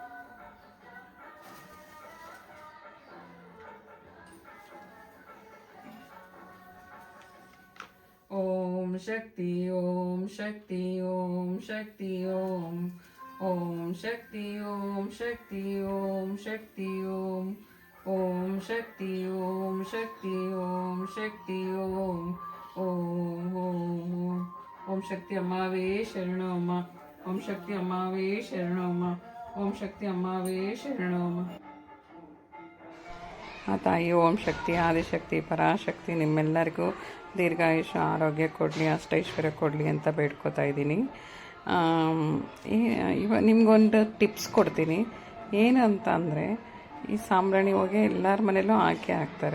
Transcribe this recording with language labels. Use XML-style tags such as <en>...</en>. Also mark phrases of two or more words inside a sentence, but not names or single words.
<ta>ஓம் சக்தி ஓம் சக்தி ஓம் சக்தி ஓம் ஓம் சக்தி ஓம் சக்தி ஓம் சக்தி ஓம் ஓம் சக்தி ஓம் சக்தி ஓம் சக்தி ஓம் ஓம் ஓம் ஓம் சக்தி அம்மாவே சரணம் அம்மா. ஓம் சக்தி அம்மாவே சரணம் அம்மா. ஓம் சக்தி அம்மாவே சரணம்.</ta> <kn>ಆ ತಾಯಿ ಓಂ ಶಕ್ತಿ ಆದಿಶಕ್ತಿ ಪರಾಶಕ್ತಿ ನಿಮ್ಮೆಲ್ಲರಿಗೂ ದೀರ್ಘಾಯುಷ್ಯ ಆರೋಗ್ಯ ಕೊಡಲಿ, ಅಷ್ಟೈಶ್ವರ್ಯ ಕೊಡಲಿ ಅಂತ ಬೇಡ್ಕೋತಾ ಇದ್ದೀನಿ. ನಿಮಗೊಂದು ಟಿಪ್ಸ್ ಕೊಡ್ತೀನಿ. ಏನಂತ ಅಂದರೆ, ಈ ಸಾಂಬ್ರಾಣಿ ಹೊಗೆ ಎಲ್ಲರ ಮನೇಲೂ ಹಾಕ್ತಾರೆ.</kn>